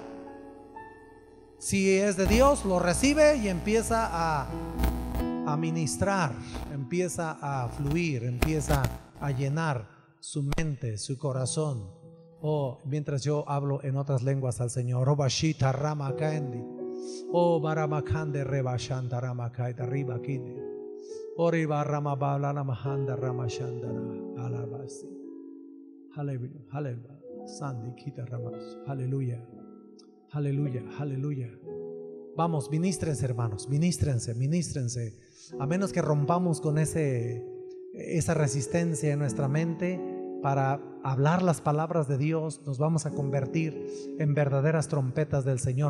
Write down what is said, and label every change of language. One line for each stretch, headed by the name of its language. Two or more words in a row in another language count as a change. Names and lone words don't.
Spanish: Si es de Dios, lo recibe y empieza a ministrar, empieza a fluir, empieza a llenar su mente, su corazón. Mientras yo hablo en otras lenguas al Señor. Obashita rama kaendi. O baramakande reba shanta rama kaita riba kinde. Oriba rama bala mahanda rama shandara alabasi. Aleluya, aleluya. Sandi kita ramas. Aleluya. Aleluya, aleluya. Vamos, ministrense, hermanos, ministrense. A menos que rompamos con esa resistencia en nuestra mente para hablar las palabras de Dios, nos vamos a convertir en verdaderas trompetas del Señor.